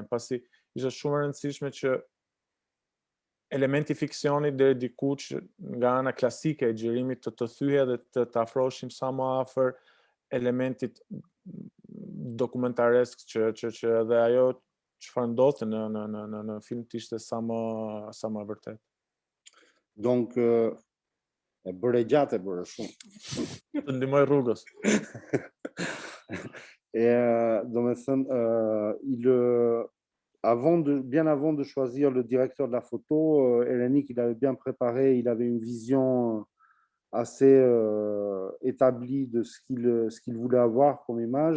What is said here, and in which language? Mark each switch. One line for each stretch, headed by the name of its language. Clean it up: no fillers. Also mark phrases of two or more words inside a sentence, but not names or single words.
Albanian: Pasi ishte shumë e rëndësishme që elementi fiksionit deri diku që nga ana klasike e xhirimit të thyhej dhe të afroheshim sa më afër elementit dokumentaresk që edhe ajo çfarë ndodhte në film të ishte sa më vërtet. Donc e bëre gjatë, e bëre shumë. Të ndihmoj rrugës.
French: Et bien avant de choisir le directeur de la photo, Hellenic, il avait bien préparé, il avait une vision assez établie de ce qu'il voulait avoir comme image.